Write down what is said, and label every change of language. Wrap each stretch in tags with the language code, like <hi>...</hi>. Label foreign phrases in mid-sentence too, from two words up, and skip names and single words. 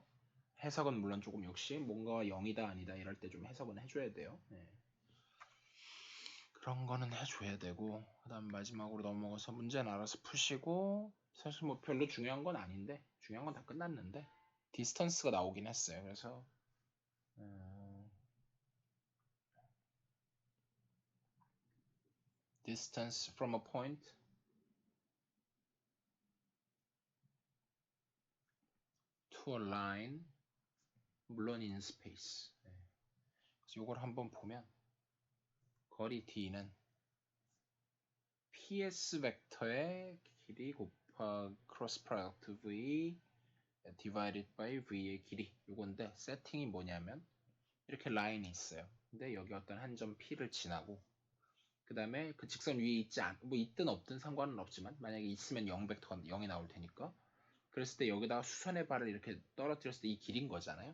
<ko>해석은 물론 조금 역시 뭔가 0이다 아니다 이럴 때 좀 해석은 해줘야 돼요. 그런 거는 해줘야 되고 그 다음 마지막으로 넘어가서 문제는 알아서 푸시고 사실 뭐 별로 중요한 건 아닌데 중요한 건 다 끝났는데 디스턴스가 나오긴 했어요. 그래서</ko> <en>distance from a point to a line</en> <ko>물론</ko> <en>in space</en> <ko>그래서 이걸 한번 보면 거리 d는 ps 벡터의 길이 곱하기</ko> <en>cross product</en> <ko>v</ko> <en>divided by</en> <ko>v의 길이 요건데 세팅이 뭐냐면 이렇게 라인이 있어요. 근데 여기 어떤 한 점 p를 지나고 그 다음에 그 직선 위에 뭐 있든 없든 상관은 없지만 만약에 있으면 0 벡터가 0이 나올 테니까 그랬을 때 여기다가 수선의 발을 이렇게 떨어뜨렸을 때 이 길인 거잖아요.</ko>